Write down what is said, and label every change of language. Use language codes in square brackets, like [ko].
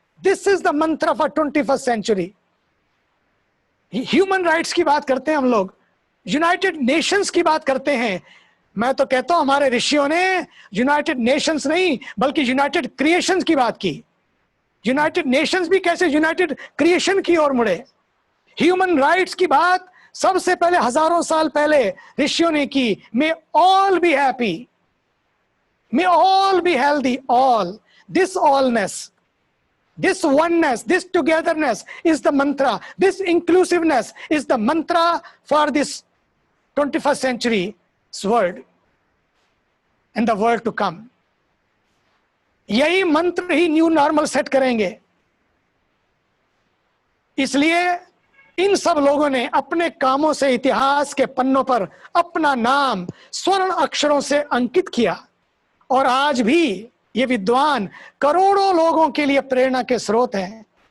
[en] This is the mantra for 21st century. [hi] Human rights की बात करते हैं हम लोग, यूनाइटेड नेशंस की बात करते हैं। मैं तो कहता हूं हमारे ऋषियों ने यूनाइटेड नेशंस नहीं बल्कि यूनाइटेड क्रिएशंस की बात की। यूनाइटेड नेशंस भी कैसे यूनाइटेड क्रिएशन की ओर मुड़े। ह्यूमन राइट्स की बात सबसे पहले हजारों साल पहले ऋषियों ने की। [en] May all be happy, may all be healthy, all, this allness, this oneness, this togetherness is the mantra, this inclusiveness is the mantra for this 21st century world and the world to come. [hi] यही मंत्र ही new normal set करेंगे। इसलिए इन सब लोगों ने अपने कामों से इतिहास के पन्नों पर अपना नाम स्वर्ण अक्षरों से अंकित किया, और आज भी ये विद्वान करोड़ों लोगों के लिए प्रेरणा के स्रोत हैं।